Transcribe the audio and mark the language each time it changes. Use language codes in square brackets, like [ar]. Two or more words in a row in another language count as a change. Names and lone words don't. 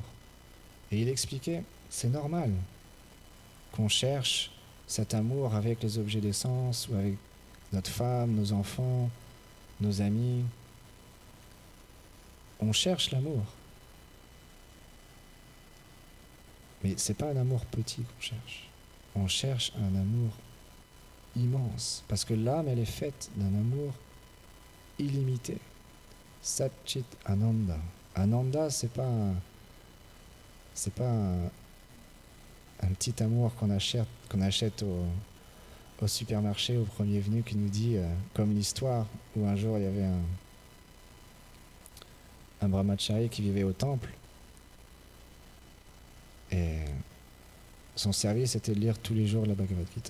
[fr] Et il expliquait, c'est normal qu'on cherche cet amour avec les objets d'essence ou avec notre femme, nos enfants, nos amis. On cherche l'amour. Mais c'est pas un amour petit qu'on cherche. On cherche un amour immense. Parce que l'âme, elle est faite d'un amour illimité. [sa] सच्चित् आनन्द. [fr] Ananda, c'est pas un petit amour qu'on achète au supermarché, au premier venu, qui nous dit, comme l'histoire où un jour il y avait un brahmachari qui vivait au temple et son service était de lire tous les jours la Bhagavad Gita.